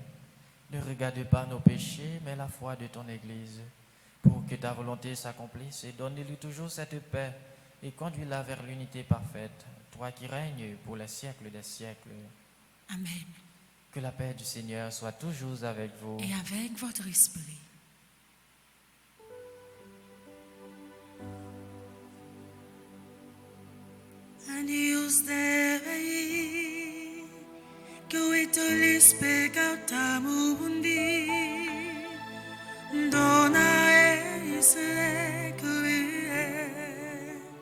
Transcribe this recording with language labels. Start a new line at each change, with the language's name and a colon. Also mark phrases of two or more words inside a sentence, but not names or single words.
French: Ne regarde pas nos péchés, mais la foi de ton Église. Pour que ta volonté s'accomplisse, et donne-lui toujours cette paix et conduis-la vers l'unité parfaite, toi qui règnes pour les siècles des siècles. Amen. Que la paix du Seigneur soit toujours avec vous. Et avec votre esprit.
Latin: Agnus Dei, que itolis peccata mundi, dona eis requiem.